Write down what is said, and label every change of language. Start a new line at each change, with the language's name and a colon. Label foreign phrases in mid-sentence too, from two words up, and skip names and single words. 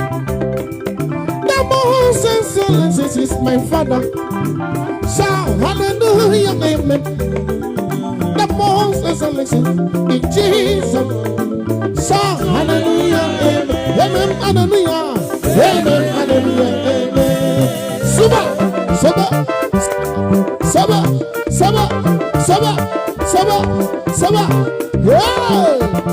English: The most excellency is my Father. Shout hallelujah, amen. The most excellency in Jesus. Shout hallelujah, amen. Amen, hallelujah. Amen, hallelujah, amen.
Yoruba: Soba, soba, soba, soba, soba, soba, soba.
English: Yeah.